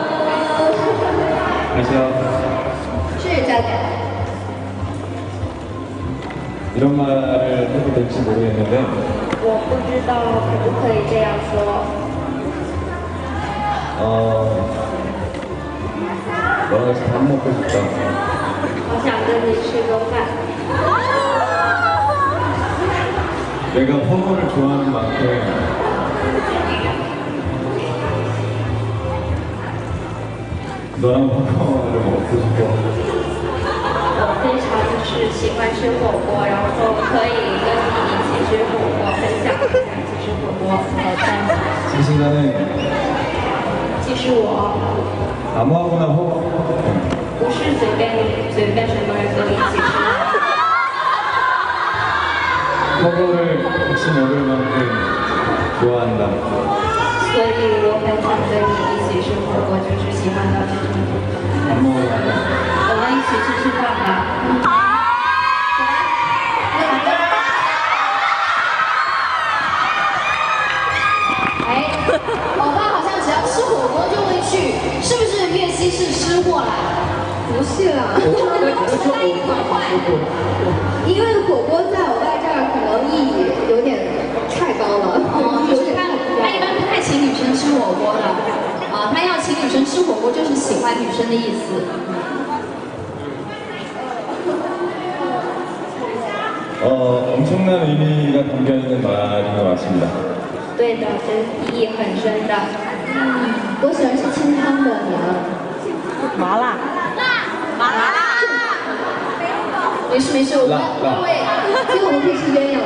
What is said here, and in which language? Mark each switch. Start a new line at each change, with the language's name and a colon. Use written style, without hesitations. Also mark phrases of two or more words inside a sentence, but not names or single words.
Korean: 안녕하세요.
Chinese: 是这样的。
Korean: 이런 말을 해도 될지 모르겠는데
Chinese: 我不知道可不可以这样说。
Korean: 너랑 같이 밥 먹고 싶다.
Chinese: 好想跟你吃个饭。
Korean: 내가 허거를 좋아하는 만큼 너랑 허거를 먹고 싶어.
Chinese: 我非常是喜欢吃火锅，然后可以跟你一起吃火锅，很想跟你一起吃火锅。
Korean: 이 순간에
Chinese: 其实我
Korean: 아무하고나 허거
Chinese: 不是随便什么人都一起吃。
Korean: 허거를 같이 먹을 만큼 좋아한다.
Chinese: 所以我很想跟你一起吃火锅，就是喜欢到这种程度。
Korean: 밥 먹으러 가자.
Chinese: 我们一起吃饭吧。哎，欧巴好像只要吃火锅就会去，是不是岳西是吃货啦？不是啦，他也很快。因为火锅在欧巴这儿可能意义有点太高了，就是他一般不太请女生吃火锅的，啊，他要请女生吃火锅就是喜欢女生的意思。
Korean: 엄청난 의미가 담겨있는 말인 것 같습니다.
Chinese: 对的，这意义很深的。我喜欢吃清汤的，你呢？麻辣。麻辣。没事没事，我们各位，今天我们可以吃鸳